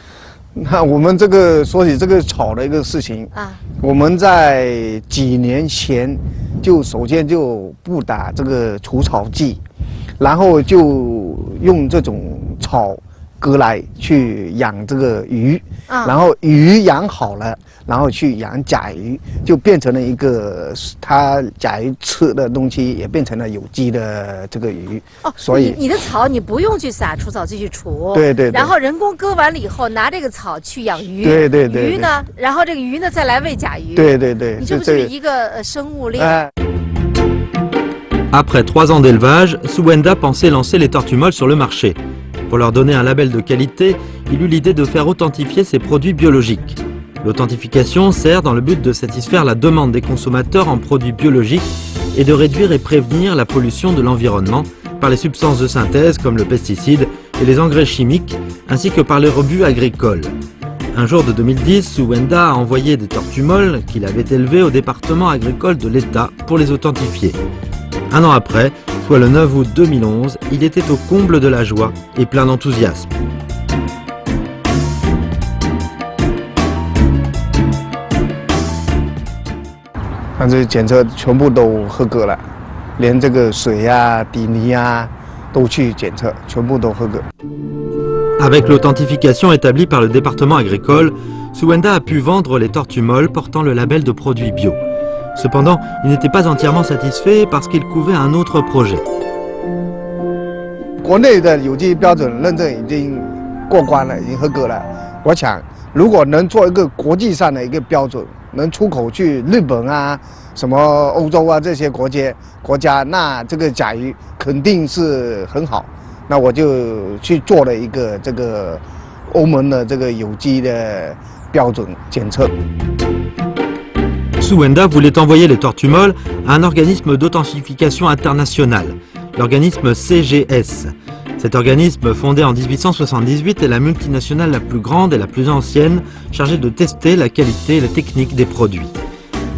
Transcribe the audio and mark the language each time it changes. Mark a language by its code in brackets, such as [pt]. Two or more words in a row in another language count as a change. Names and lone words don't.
[zh] 那我们这个说起这个草的一个事情啊，我们在几年前就首先就不打这个除草剂，然后就用这种草割来去养这个鱼，然后鱼养好了，然后去养甲鱼，就变成了一个它甲鱼吃的东西也变成了有机的这个鱼。哦，所以你的草你不用去撒除草剂去除，对，然后人工割完了以后拿这个草去养鱼，对，鱼呢，然后这个鱼呢再来喂甲鱼，对，你这不是一个生物链。 [fr] Après 3 ans d'élevage, Souwenda pensait lancer les tortues molles sur le marché. Pour leur donner un label de qualité, il eut l'idée de faire authentifier ses produits biologiques. L'authentification sert dans le but de satisfaire la demande des consommateurs en produits biologiques et de réduire et prévenir la pollution de l'environnement par les substances de synthèse comme le pesticide et les engrais chimiques, ainsi que par les rebuts agricoles. Un jour de 2010, Souwenda a envoyé des tortues molles qu'il avait élevées au département agricole de l'État pour les authentifier. Un an après, soit le 9 août 2011, il était au comble de la joie et plein d'enthousiasme. [zh] 反正检测全部都合格了，连这个水啊、底泥啊都去检测，全部都合格。 [fr] Avec l'authentification établie par le département agricole, Souwenda a pu vendre les tortues molles portant le label de produits bio. Cependant, il n'était pas entièrement satisfait parce qu'il couvait un autre projet. [zh] 国内的有机标准认证已经过关了，已经合格了。我想，如果能做一个国际上的一个标准，能出口去日本啊、什么欧洲啊这些国家，那这个甲鱼肯定是很好。那我就去做了一个这个欧盟的这个有机的标准检测。 [fr] Souwenda voulait envoyer les tortues molles à un organisme d'authentification international, l'organisme CGS. Cet organisme, fondé en 1878, est la multinationale la plus grande et la plus ancienne, chargée de tester la qualité et la technique des produits.